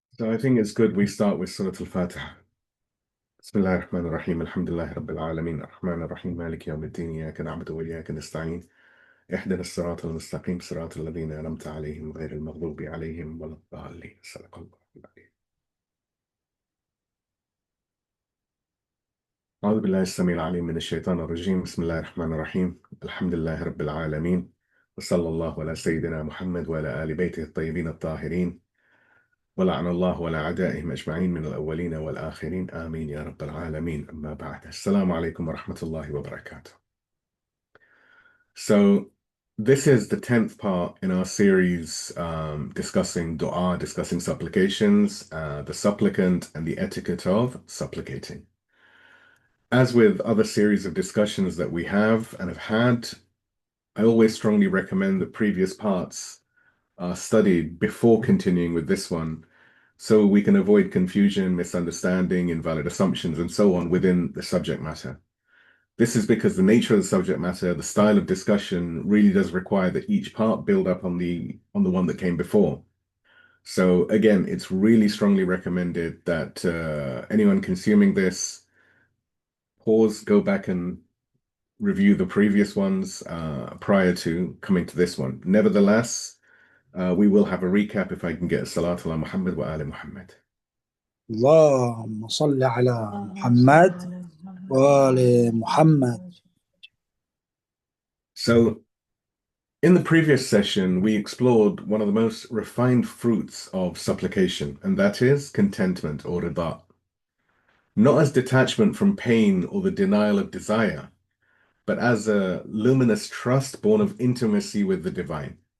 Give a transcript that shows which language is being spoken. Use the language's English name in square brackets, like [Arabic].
[English] So I think it's good we start with Surah Al-Fatiha. [Arabic] بسم الله الرحمن الرحيم الحمد لله رب العالمين الرحمن الرحيم مالك يوم الدين إياك نعبد وإياك نستعين اهدنا الصراط المستقيم صراط الذين أنعمت عليهم غير المغضوب عليهم ولا الضالين صدق الله العظيم. أعوذ بالله السميع العليم من الشيطان الرجيم بسم الله الرحمن الرحيم الحمد لله رب العالمين وصلى الله على سيدنا محمد وعلى آل بيته الطيبين الطاهرين ولعن الله ولا أعدائهم أجمعين من الأولين والآخرين آمين يا رب العالمين أما بعد السلام عليكم ورحمة الله وبركاته. [English] So this is the 10th part in our series discussing dua, discussing supplications, the supplicant and the etiquette of supplicating. As with other series of discussions that we have and have had, I always strongly recommend that previous parts are studied before continuing with this one, so we can avoid confusion, misunderstanding, invalid assumptions, and so on within the subject matter. This is because the nature of the subject matter, the style of discussion really does require that each part build up on the one that came before. So again, it's really strongly recommended that anyone consuming this, pause, go back and review the previous ones prior to coming to this one. Nevertheless, we will have a recap if I can get [Arabic] Salat ala Muhammad wa ali Muhammad. اللهم صل على محمد وآل محمد. [English] So, in the previous session, we explored one of the most refined fruits of supplication, and that is contentment or rida. Not as detachment from pain or the denial of desire, but as a luminous trust born of intimacy with the divine.